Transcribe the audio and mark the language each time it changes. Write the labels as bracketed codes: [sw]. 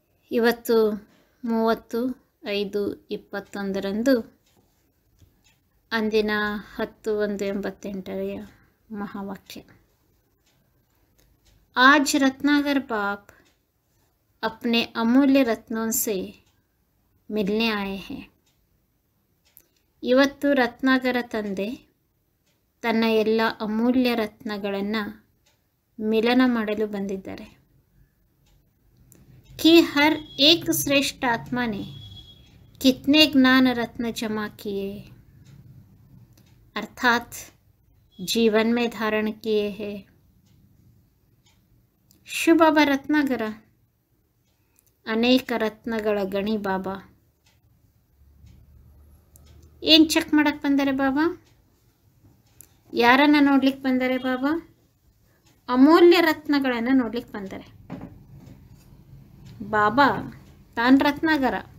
[kn] ಇವತ್ತು 30/5/21 ಅಂದಿನ 10/1/88 महावाक्य। [hi] आज रत्नाकर बाप अपने अमूल्य रत्नों से मिलने आए हैं। [kn] ಇವತ್ತು ರತ್ನಾಕರ ತಂದೆ ತನ್ನ ಎಲ್ಲ ಅಮೂಲ್ಯ ರತ್ನಗಳನ್ನು ಮಿಲನ ಮಾಡಲು ಬಂದಿದ್ದಾರೆ। [hi] कि हर एक श्रेष्ठ आत्मा ने कितने ज्ञान रत्न जमा किए, अर्थात जीवन में धारण किए हैं। [kn] ಶಿವ ಬಾಬಾ ರತ್ನಾಕರ ಅನೇಕ ರತ್ನಗಳ ಗಣಿ ಬಾಬಾ। ಏನು ಚೆಕ್ ಮಾಡಕ್ಕೆ ಬಂದರೆ ಬಾಬಾ? ಯಾರನ್ನು ನೋಡ್ಲಿಕ್ಕೆ ಬಂದರೆ ಬಾಬಾ? ಅಮೂಲ್ಯ ರತ್ನಗಳನ್ನು ನೋಡ್ಲಿಕ್ಕೆ ಬಂದರೆ ಬಾಬಾ ತಾನು ರತ್ನಾಕರ।